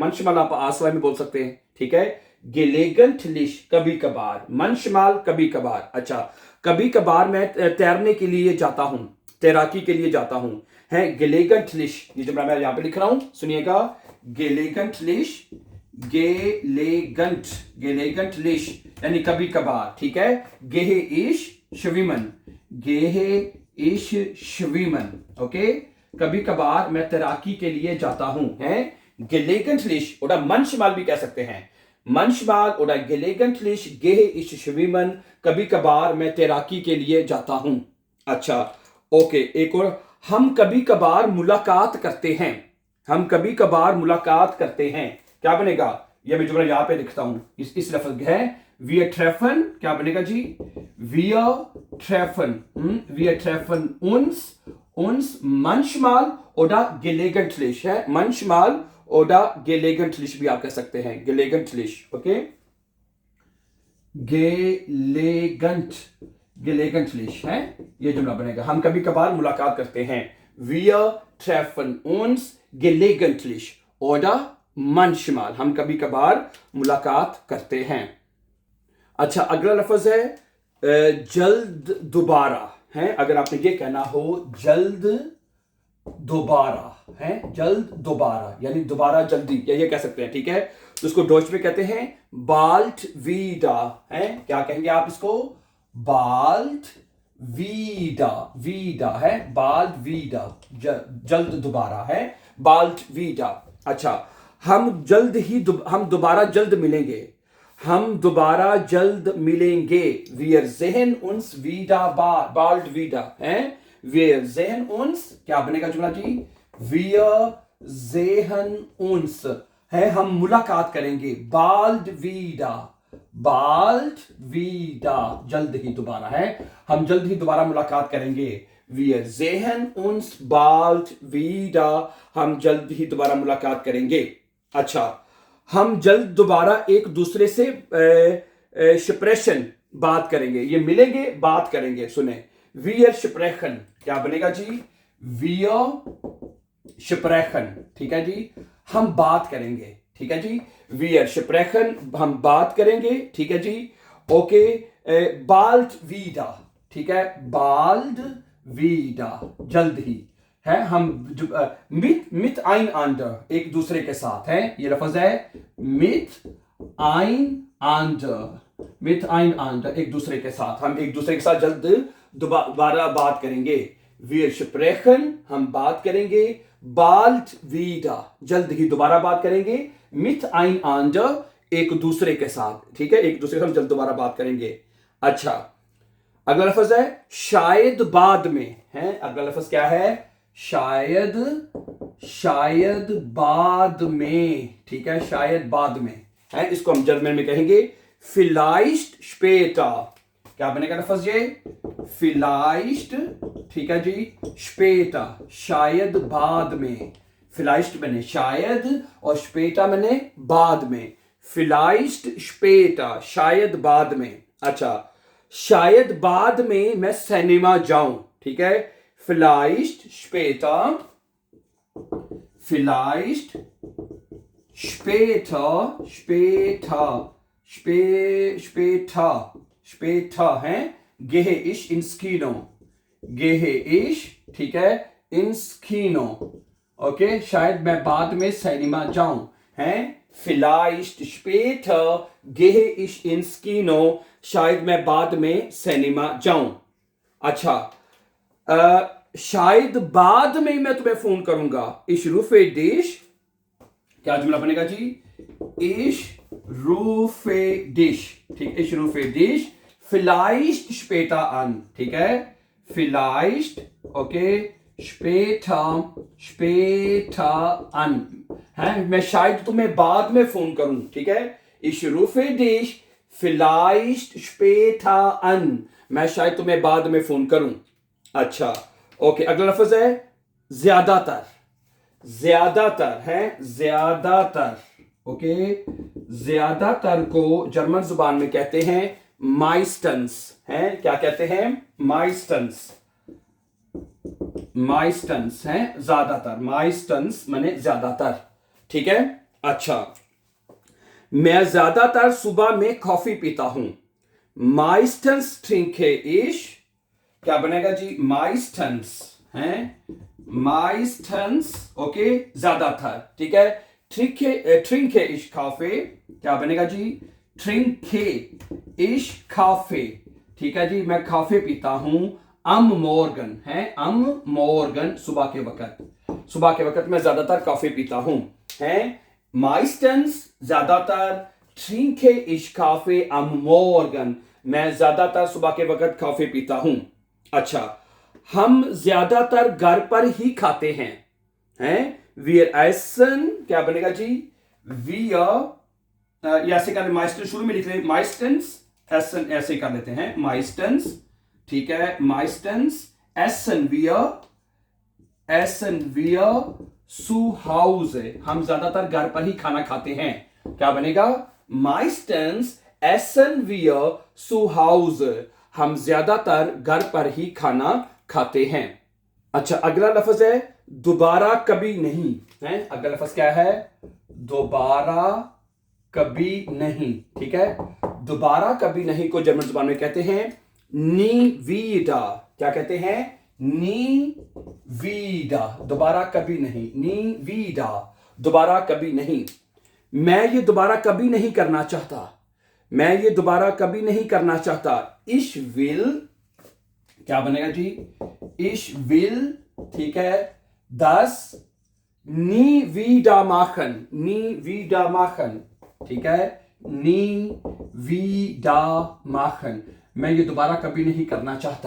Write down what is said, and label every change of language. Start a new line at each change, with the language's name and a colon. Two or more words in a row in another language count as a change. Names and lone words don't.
Hindi: manchmal आप आसवाई में बोल सकते हैं। ठीक है, gelegentlich कभी कभार, manchmal कभी कभार। अच्छा, कभी कभार मैं तैरने के लिए जाता हूं, तैराकी के लिए जाता हूं, है gelegentlich। ये जो मैं यहां पे लिख रहा हूं, सुनिएगा, gelegentlich, gelegentlich यानी कभी कभार। ठीक है,
German: gehe ich schwimmen, gehe ich schwimmen,
Hindi: ओके, कभी कभार मैं तैराकी के लिए जाता हूं, है gelegentlich,
German: oder manchmal
Hindi: भी कह सकते हैं,
German: manchmal oder gelegentlich gehe ich schwimmen,
Hindi: कभी कभार मैं तैराकी के लिए जाता हूं। अच्छा, ओके, एक और, हम कभी कभार मुलाकात करते हैं, हम कभी कभार मुलाकात करते हैं। क्या बनेगा? ये मैं जुमला यहां पे लिखता हूं, इस लफ्ज है
German: wir treffen,
Hindi: क्या बनेगा जी?
German: wir treffen uns manchmal oder gelegentlich
Hindi: है,
German: manchmal oder gelegentlich
Hindi: भी आप कह सकते हैं, gelegentlich, ओके, gelegentlich है, ये जुमला बनेगा, हम कभी कभार मुलाकात करते हैं।
German: wir treffen uns gelegentlich oder manchmal,
Hindi: हम कभी कभार मुलाकात करते हैं। अच्छा, अगला लफ्ज है जल्द दोबारा है। अगर आपने ये कहना हो जल्द दोबारा है, जल्द दोबारा यानी दोबारा जल्दी, या ये कह सकते हैं। ठीक है, तो इसको डॉच में कहते हैं
German: bald wieder
Hindi: है। क्या कहेंगे आप इसको?
German: bald wieder है, bald wieder,
Hindi: जल्द दोबारा है,
German: bald wieder।
Hindi: अच्छा, हम दोबारा जल्द मिलेंगे, हम दोबारा जल्द मिलेंगे।
German: Wir sehen uns wieder bald wieder हैं। Wir sehen uns
Hindi: क्या बनेगा जुमला जी?
German: Wir sehen uns
Hindi: है, हम मुलाकात करेंगे।
German: bald wieder, bald wieder
Hindi: जल्द ही दोबारा है, हम जल्द ही दोबारा मुलाकात करेंगे।
German: Wir sehen uns bald wieder,
Hindi: हम जल्द ही दोबारा मुलाकात करेंगे। अच्छा, हम जल्द दोबारा एक दूसरे से स्प्रेशन बात करेंगे। ये मिलेंगे, बात करेंगे। सुने,
German: wir sprechen
Hindi: क्या बनेगा जी?
German: wir sprechen,
Hindi: ठीक है जी, हम बात करेंगे। ठीक है जी,
German: wir sprechen
Hindi: हम बात करेंगे। ठीक है जी, ओके।
German: bald wieder,
Hindi: ठीक है,
German: bald wieder
Hindi: जल्द ही है। हम
German: mit einander
Hindi: एक दूसरे के साथ है, ये लफ्ज है
German: mit einander
Hindi: एक दूसरे के साथ, हम एक दूसरे के साथ जल्द दोबारा बात करेंगे।
German: wir sprechen
Hindi: हम बात करेंगे,
German: bald wieder
Hindi: जल्द ही दोबारा बात करेंगे,
German: mit einander
Hindi: एक दूसरे के साथ। ठीक है, एक दूसरे के साथ जल्द दोबारा बात करेंगे। अच्छा, अगला लफ्ज है शायद बाद में है। अगला लफ्ज क्या है? शायद, शायद बाद में। ठीक है, शायद बाद में है, इसको हम जर्मन में कहेंगे
German: vielleicht später।
Hindi: क्या बनेगा लफ्ज ये? vielleicht, ठीक है जी, später शायद बाद में। vielleicht बने शायद और später बने बाद में।
German: vielleicht später
Hindi: शायद बाद में। अच्छा, शायद बाद में मैं सिनेमा जाऊं। ठीक है,
German: vielleicht später, vielleicht später, später है, gehe ich ins Kino, gehe ich,
Hindi: ठीक है,
German: ins Kino।
Hindi: ओके, शायद मैं बाद में सिनेमा जाऊं है।
German: vielleicht später gehe ich ins Kino,
Hindi: शायद मैं बाद में सिनेमा जाऊं। अच्छा, शायद बाद में मैं तुम्हें फोन करूंगा।
German: ich rufe dich,
Hindi: क्या जुमला बनेगा जी?
German: ich rufe dich, ठीक, ich rufe dich vielleicht später an।
Hindi: ठीक है, vielleicht, ओके,
German: später an
Hindi: है, मैं शायद तुम्हें बाद में फोन करूं। ठीक है,
German: ich rufe dich vielleicht später an,
Hindi: मैं शायद तुम्हें बाद में फोन करूं। अच्छा, ओके, अगला लफ्ज है ज्यादातर। ज्यादातर है, ज्यादातर। ओके, ज्यादातर को जर्मन जुबान में कहते हैं meistens है। क्या कहते हैं?
German: meistens, meistens
Hindi: है, ज्यादातर। meistens माने ज्यादातर। ठीक है, अच्छा, मैं ज्यादातर सुबह में कॉफी पीता हूं।
German: meistens trinke ich,
Hindi: क्या बनेगा जी? meistens है, meistens, ओके, ज्यादातर। ठीक है,
German: trinke ich Kaffee,
Hindi: क्या बनेगा जी?
German: trinke ich Kaffee।
Hindi: ठीक है जी, मैं कॉफी पीता हूं
German: am Morgen
Hindi: है,
German: am Morgen
Hindi: सुबह के वक्त। सुबह के वक्त मैं ज्यादातर कॉफी पीता हूं है। meistens ज्यादातर,
German: trinke ich Kaffee am Morgen
Hindi: मैं ज्यादातर सुबह के वक्त कॉफी पीता हूं। अच्छा, हम ज्यादातर घर पर ही खाते हैं हैं।
German: wir essen,
Hindi: क्या बनेगा जी? wir ऐसे कर, meistens शुरू में लिख रहे, meistens essen ऐसे कर लेते हैं, meistens। ठीक है,
German: meistens essen wir zu Hause,
Hindi: हम ज्यादातर घर पर ही खाना खाते हैं। क्या बनेगा?
German: meistens essen wir zu Hause,
Hindi: हम ज्यादातर घर पर ही खाना खाते हैं। अच्छा, अगला लफ्ज है दोबारा कभी नहीं है। अगला लफ्ज क्या है? दोबारा कभी नहीं। ठीक है, दोबारा कभी नहीं को जर्मन जुबान में कहते हैं
German: nie wieder।
Hindi: क्या कहते हैं?
German: nie wieder,
Hindi: दोबारा कभी नहीं,
German: nie wieder
Hindi: दोबारा कभी नहीं। मैं ये दोबारा कभी नहीं करना चाहता। मैं ये दोबारा कभी नहीं करना चाहता।
German: ich will,
Hindi: क्या बनेगा जी?
German: ich will,
Hindi: ठीक है,
German: das nie wieder machen, nie wieder machen।
Hindi: ठीक है,
German: nie wieder machen.
Hindi: मैं ये दोबारा कभी नहीं करना चाहता.